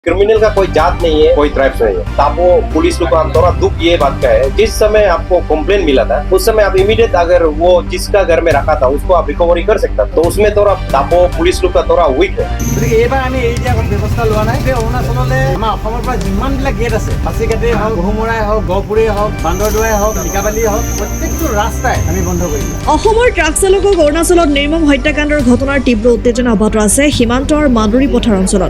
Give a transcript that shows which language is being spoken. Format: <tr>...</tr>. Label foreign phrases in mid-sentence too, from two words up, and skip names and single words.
<hi>क्रिमिनल का कोई जात नहीं है, कोई ट्राइब्स नहीं है। तो आपको पुलिस को थोड़ा दुख ये बात का है, जिस समय आपको कंप्लेन मिला था उस समय आप इमीडिएट अगर वो जिसका घर में रखा था उसको आप रिकवरी कर सकता, तो उसमें थोड़ा आपको पुलिस लोग का थोड़ा वीक है।</hi> <as>এইবাৰ আমি এই যে এখন ব্যৱস্থা লোৱা নাই যে অৰুণাচললৈ আমাৰ অসমৰ পৰা যিমানবিলাক গেট আছে, পাচিঘাটেই হওক, বহুমৰাই হওক, গহপুৰেই হওক, বান্দৰদোৱাই হওক, লিকাবালিয়ে হওক, প্ৰত্যেকটো ৰাস্তাই আমি বন্ধ কৰি দিম। অসমৰ ট্ৰাক চালকক অৰুণাচলত নিৰ্মম হত্যাকাণ্ডৰ ঘটনাৰ তীব্ৰ উত্তেজনা অব্যাহত আছে সীমান্তৰ মাদুৰী পথাৰ অঞ্চলত।</as>